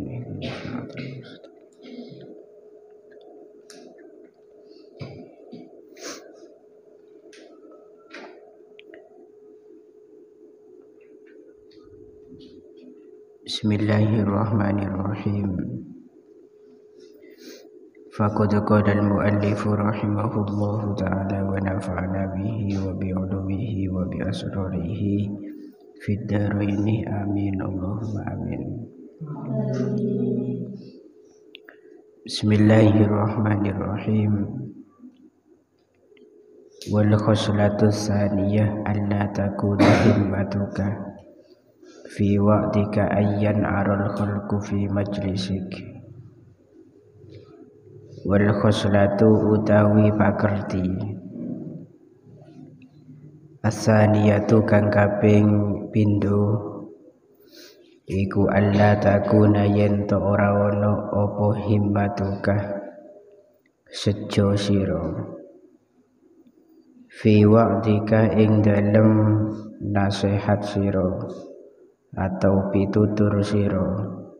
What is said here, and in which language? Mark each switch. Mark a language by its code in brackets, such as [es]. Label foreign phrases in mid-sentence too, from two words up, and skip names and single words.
[ar] اهدنا الصراط المستقيم. بسم الله الرحمن الرحيم. فقد قال المؤلف رحمه الله تعالى ونفعنا به وبعلومه وبأسراره في الدارين آمين اللهم آمين. بسم الله الرحمن الرحيم. والخصلة الثانية ألا تكون همتك في وقتك أيان أرى الخلق في مجلسك. والخصلة [jv] utawi pakerti asaniyatu kang kaping pindho iku [ar] ألا تكون [jv] yen to ora ana apa himmatuka sejo sira [ar] في وقتك [jv] ing dalem nasihat sira atau pitutur sira